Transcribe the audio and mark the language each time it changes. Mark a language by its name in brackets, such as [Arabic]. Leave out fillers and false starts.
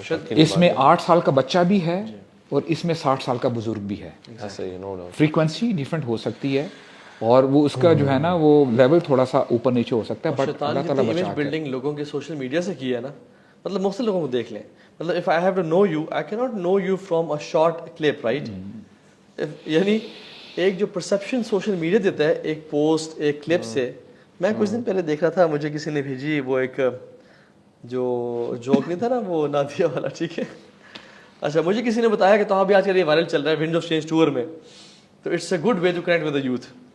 [Urdu] اس میں 8 سال کا بچہ بھی ہے اور اس میں 60 سال کا بزرگ بھی ہے. فریکوینسی ڈیفرنٹ ہو سکتی ہے اور وہ اس کا جو ہے نا وہ لیول تھوڑا سا اوپر نیچے ہو سکتا ہے, بٹ اللہ تعالیٰ امیج بلڈنگ لوگوں کے سوشل میڈیا سے کی ہے نا, مطلب مختلف لوگوں کو دیکھ لیں. [English] مطلب if I have to know you, I cannot know you from a short clip, right? [Urdu] یعنی ایک جو پرسیپشن سوشل میڈیا دیتا ہے ایک پوسٹ ایک کلپ سے. میں کچھ دن پہلے دیکھ رہا تھا, مجھے کسی نے بھیجی وہ ایک جو جوک نہیں تھا نا وہ نادیہ والا, ٹھیک ہے. اچھا, مجھے کسی نے بتایا کہ تو ابھی آج کل یہ وائرل چل رہا ہے ونڈ آف چینج ٹور میں, تو [English] It's a good way to connect with the youth.